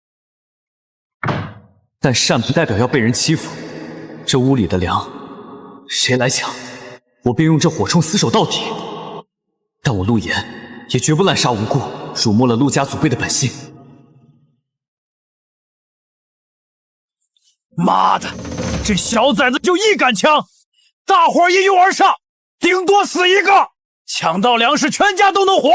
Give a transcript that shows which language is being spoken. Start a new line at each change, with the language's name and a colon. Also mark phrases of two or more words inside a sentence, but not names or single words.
Chinese: 但善不代表要被人欺负。这屋里的粮，誰來搶，我便用這火铳死守到底。但我陸岩也絕不濫殺無辜，辱沒了陸家祖輩的本性。媽的，這小崽子就一杆槍，大夥兒一擁而上，頂多死一個，搶到糧食全家都能活。